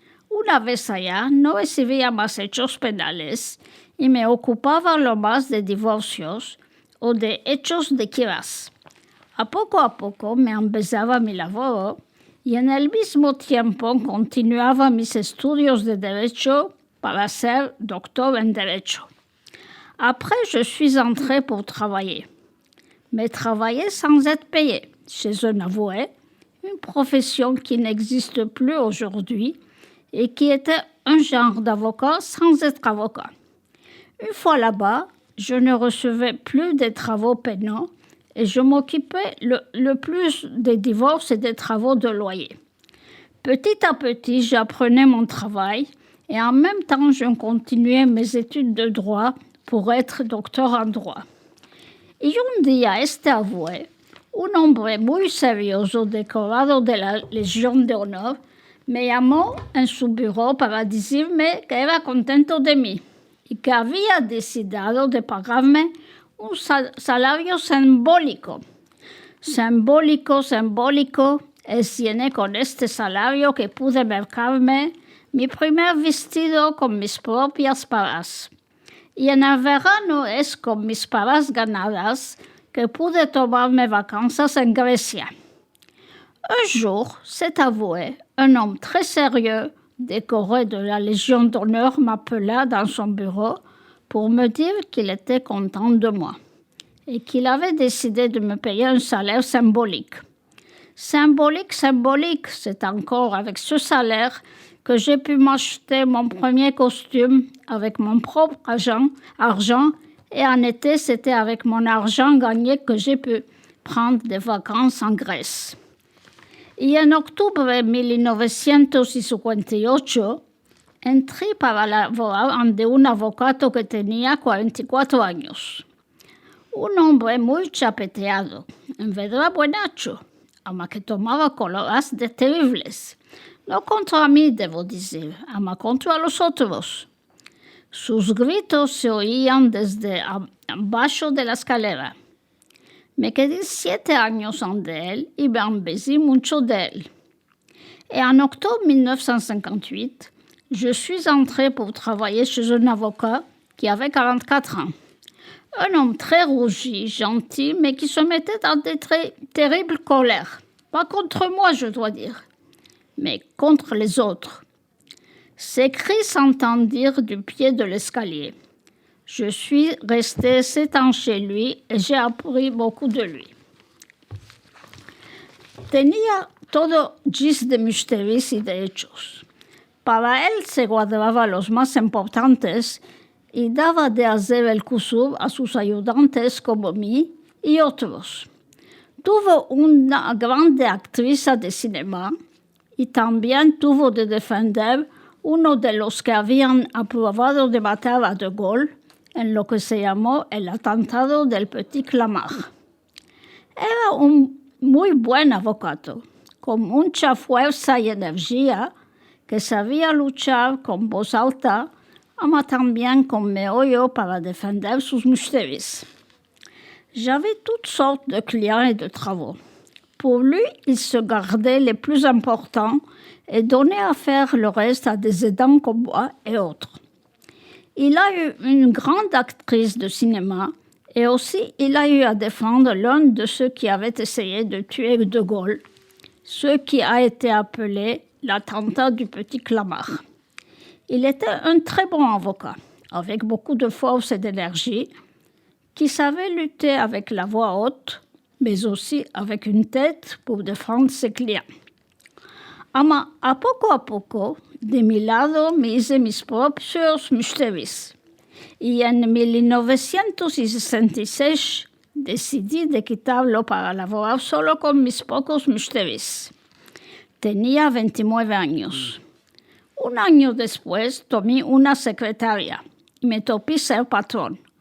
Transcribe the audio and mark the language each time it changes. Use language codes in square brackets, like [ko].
[lad] Una vez allá no recibía más hechos penales y me ocupaba lo más de divorcios o de hechos de quiras. A poco me empezaba mi labor y en el mismo tiempo continuaba mis estudios de derecho para ser doctor en derecho. [fr] Après, je suis entrée pour travailler, mais travailler sans être payée chez un avoué, une profession qui n'existe plus aujourd'hui et qui était un genre d'avocat sans être avocat. Une fois là-bas, je ne recevais plus des travaux pénaux et je m'occupais le plus des divorces et des travaux de loyer. Petit à petit, j'apprenais mon travail et en même temps, je continuais mes études de droit pour être docteur en droit. [lad] Y un día este avoué, un hombre muy serioso decorado de la Legión de Honor, me llamó en su bureau para decirme que era contento de mí y que había decidido de pagarme un salario simbólico. Simbólico, es tiene con este salario que pude mercarme mi primer vestido con mis propias paras. Y en el verano es con mis paras ganadas que pude tomarme vacances en Grecia. [fr] Un jour, cet avoué, un homme très sérieux, décoré de la Légion d'honneur, m'appela dans son bureau pour me dire qu'il était content de moi et qu'il avait décidé de me payer un salaire symbolique. Symbolique, c'est encore avec ce salaire que j'ai pu m'acheter mon premier costume avec mon propre argent et en été, c'était avec mon argent gagné que j'ai pu prendre des vacances en Grèce. [lad] Y en octubre de 1958, entré para laborar ante un abogado que tenía 44 años. Un hombre muy chapeteado, en verdad buenacho, ama que tomaba coloras de terribles. No contra mí, debo decir, ama contra los otros. Sus gritos se oían desde abajo de la escalera. Me quedé 7 años ante él y me embellis mucho de él. [fr] Et en octobre 1958, je suis entrée pour travailler chez un avocat qui avait 44 ans. Un homme très rougi, gentil, mais qui se mettait dans des terribles colères. Pas contre moi, je dois dire, mais contre les autres. Ses cris s'entendirent du pied de l'escalier. Je suis restée 7 ans chez lui et j'ai appris beaucoup de lui. [lad] Tenía todo gis de misterios y de hechos. Para él se guardaba los más importantes y daba de hacer el curso a sus ayudantes como mí y otros. Tuvo una grande actriz de cinema y también tuvo de defender uno de los que habían aprobado de matar a De Gaulle en lo que se llamó el atentado del Petit Clamart. Era un muy buen abogado, con mucha fuerza y energía, que sabía luchar con voz alta, ama también con meollo para defender sus misterios. [fr] J'avais toutes sortes de clients et de travaux. Pour lui, il se gardait les plus importants et donnait à faire le reste à des aidants comme moi et autres. Il a eu une grande actrice de cinéma et aussi il a eu à défendre l'un de ceux qui avaient essayé de tuer De Gaulle, ce qui a été appelé l'attentat du Petit Clamart. Il était un très bon avocat, avec beaucoup de force et d'énergie, qui savait lutter avec la voix haute, mais aussi avec une tête pour défendre ses clients. [lad] A poco, de mi lado me hice mis propios misterios. Y en 1966 decidí de quitarlo para laborar solo con mis pocos misterios. Tenía 29 años. Un año después tomé una secretaria y me topé ser patrón.